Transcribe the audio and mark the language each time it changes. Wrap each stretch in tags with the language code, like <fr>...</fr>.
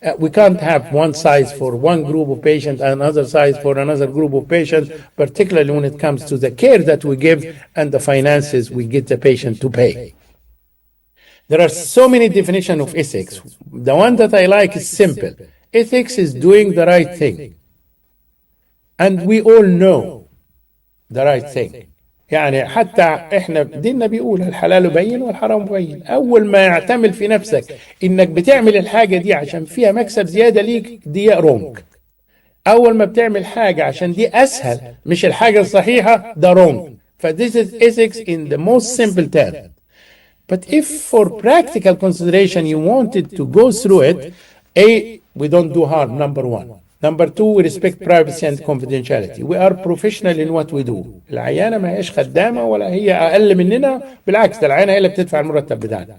<en>We can't have one size for one group of patients and another size for another group of patients, particularly when it comes to the care that we give and the finances we get the patient to pay. There are so many definitions of ethics. The one that I like is simple. Ethics is doing the right thing. And we all know the right thing.</en> <ar>يعني حتى احنا ديننا بيقول الحلال بين والحرام بين. اول ما يعتمل في نفسك انك بتعمل الحاجه دي عشان فيها مكسب زياده ليك دي رونج. اول ما بتعمل حاجه عشان دي اسهل مش الحاجه الصحيحه ده رونج.</ar> <en>فthis is ethics in the most simple term. But if for practical consideration you wanted to go through it, we don't do harm, number one. Number two, we respect privacy and confidentiality. We are professional in what we do.</en> <ar>العيانة ما هيش خدامة ولا هي أقل مننا، بالعكس ده العيانة هي اللي بتدفع المرتب بتاعنا.</ar>